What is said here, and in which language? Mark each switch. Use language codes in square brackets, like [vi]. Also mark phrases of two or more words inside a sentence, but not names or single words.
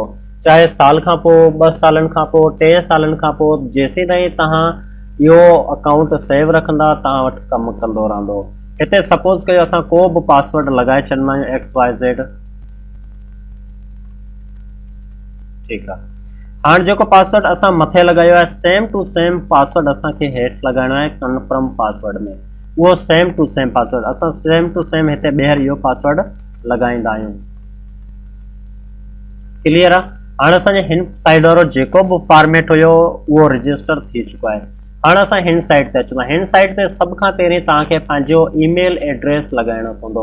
[sd] चाहे साल खां पोइ, 2 सालनि खां पोइ, 3 सालनि खां पोइ, जेसीं ताईं तव्हां इहो अकाउंट सेव रखंदा तव्हां वटि कमु कंदो रहंदो। हिते सपोज कयो असां को बि पासवर्ड लगाए छॾंदा आहियूं XYZ। ठीकु आहे। हाणे जेको पासवर्ड असां मथे लगायो आहे [en] same to same password [sd] असांखे हेठि लगाइणो आहे [en] confirm password [sd] में। उहो [en] same to same password [sd] असां [en] same to same [sd] हिते ॿीहर इहो पासवर्ड लगाईंदा आहियूं। क्लियर आहे। हाणे असांजे हिन साइड वारो जेको बि फॉर्मेट हुयो उहो रजिस्टर थी चुको आहे। हाणे असां हिन साइड ते अचूं था। हिन साइड ते सभ खां पहिरीं तव्हांखे पंहिंजो [en] email address [sd] लगाइणो पवंदो।